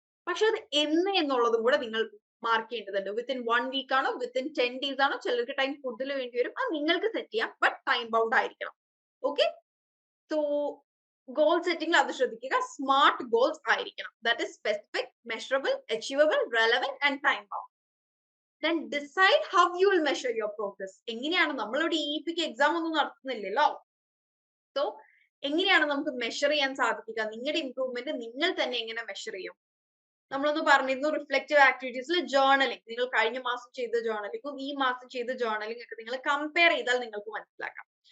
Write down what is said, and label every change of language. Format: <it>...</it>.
<ml>പക്ഷെ അത് എന്ന് എന്നുള്ളതും കൂടെ നിങ്ങൾ മാർക്ക് ചെയ്യേണ്ടതുണ്ട്. വിത്തിൻ 1 വീക്ക് ആണോ, വിത്തിൻ 10 ഡേയ്സ് ആണോ, ചിലർക്ക് ടൈം കൂടുതൽ വേണ്ടി വരും. അത് നിങ്ങൾക്ക് സെറ്റ് ചെയ്യാം, ബട്ട് ടൈം ബൗണ്ട് ആയിരിക്കണം. ഓക്കെ, സോ ഗോൾ സെറ്റിംഗിൽ അത് ശ്രദ്ധിക്കുക. സ്മാർട്ട് ഗോൾസ് ആയിരിക്കണം.</ml> <en>That is specific, measurable, achievable, relevant and time bound. Then decide how you will measure your progress.</en> <ml>എങ്ങനെയാണ് നമ്മളിവിടെ ഇപിക്ക് എക്സാം ഒന്നും നടത്തുന്നില്ലല്ലോ. സോ എങ്ങനെയാണ് നമുക്ക് മെഷർ ചെയ്യാൻ സാധിക്കുക? നിങ്ങളുടെ ഇംപ്രൂവ്മെന്റ് നിങ്ങൾ തന്നെ എങ്ങനെ മെഷർ ചെയ്യും? നമ്മളൊന്ന് പറഞ്ഞിരുന്നു റിഫ്ലക്റ്റീവ് ആക്ടിവിറ്റീസിൽ ജേർണലിംഗ്. നിങ്ങൾ കഴിഞ്ഞ മാസം ചെയ്ത ജേർണലിംഗും ഈ മാസം ചെയ്ത ജേർണലിംഗ് ഒക്കെ നിങ്ങൾ കമ്പയർ ചെയ്താൽ നിങ്ങൾക്ക് മനസ്സിലാക്കാം.</ml>